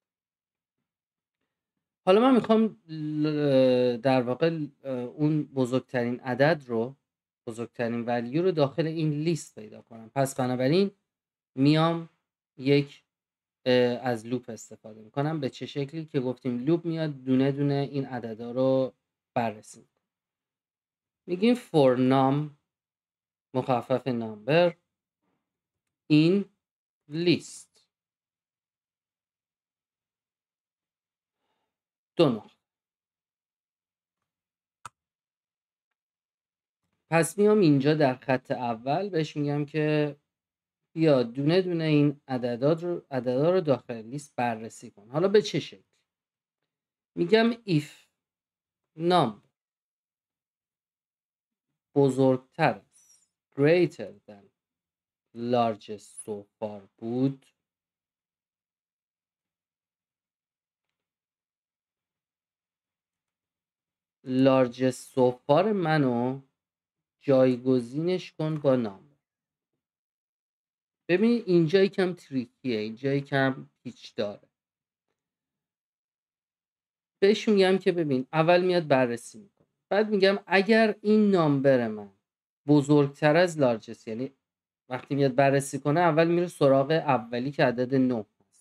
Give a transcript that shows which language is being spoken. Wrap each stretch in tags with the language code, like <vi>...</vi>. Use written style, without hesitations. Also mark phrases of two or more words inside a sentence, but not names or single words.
<fa>حالا من میخوام در واقع اون بزرگترین عدد رو، بزرگترین ولیو رو داخل این لیست پیدا کنم. پس بنابراین میام یک از لوپ استفاده میکنم. به چه شکلی؟ که گفتیم لوپ میاد دونه دونه این عددا رو بررسی میکنه. میگیم</fa> <en>for num</en> <fa>مخفف</fa> <en>number in list 2.</en> <fa>پس میام اینجا در خط اول بهش میگم که یا دونه دونه این عددا رو داخل لیست بررسی کن. حالا به چه شکل؟ میگم if نام بزرگتر از</fa> <en>greater than largest so far</en> <fa>بود،</fa> <en>largest so far</en> <fa>منو جایگزینش کن با نام. ببین اینجا یکم تریکیه، اینجا یکم پیچ داره. بهش میگم که ببین اول میاد بررسی میکنه، بعد میگم اگر این نامبر من بزرگتر از لارجست، یعنی وقتی میاد بررسی کنه اول میره سراغ اولی که عدد 9 هست.</fa>